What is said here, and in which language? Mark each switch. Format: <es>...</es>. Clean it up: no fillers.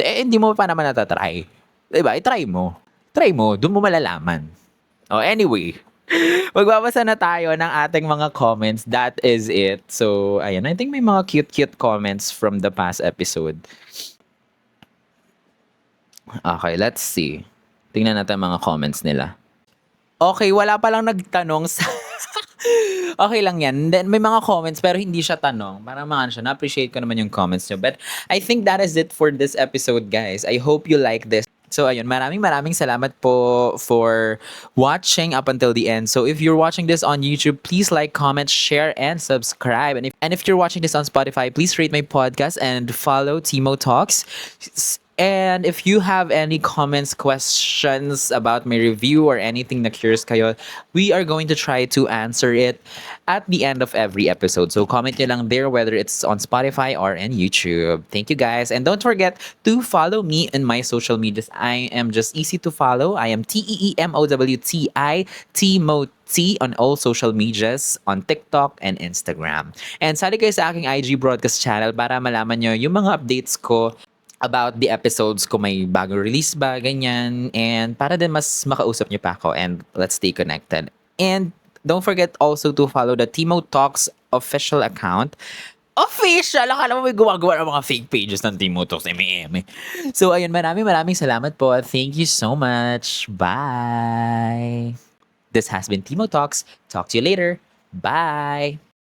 <tl>Hindi mo pa naman natatry. Diba? I-try mo. Doon mo malalaman. Oh, anyway, magbabasa na tayo ng ating mga comments.</tl> <en>That is it.</en> <tl>So, ayan.</tl> <en>I think</en> <tl>may mga</tl> <en>cute comments from the past episode. Okay, let's see.</en> <tl>Tingnan natin mga comments nila. Okay, wala pa lang nagtanong sa okay lang yan. Then, may mga comments pero hindi siya tanong. Parang mga ano siya, na-appreciate ko naman yung comments nyo.</tl> <en>But I think that is it for this episode, guys. I hope you like this.</en> <tl>So ayun, maraming salamat po</tl> <en>for watching up until the end. So if you're watching this on YouTube, please like, comment, share, and subscribe. And if you're watching this on Spotify, please rate my podcast and follow Timo Talks. And if you have any comments, questions about my review or anything</en> <tl>na curious kayo,</tl> <en>we are going to try to answer it at the end of every episode. So comment</en> <tl>nyo lang</tl> <en>there whether it's on Spotify or on YouTube. Thank you guys. And don't forget to follow me in my social medias. I am just easy to follow. I am TEEMOWTI, T on all social medias, on TikTok and Instagram.</en> <tl>And sali kayo sa aking IG broadcast channel para malaman nyo yung mga updates ko</tl> <en>about the episodes</en> <tl>ko may bagong release ba, ganyan. And para din mas makausap niyo pa ako</tl> <en>and let's stay connected. And don't forget also to follow the Timo Talks official account. Official!</en> <tl>Akala mo may gumagawa ng mga fake pages ng Timo Talks, eme. So ayun, maraming salamat po.</tl> <en>Thank you so much. Bye! This has been Timo Talks. Talk to you later. Bye!</en>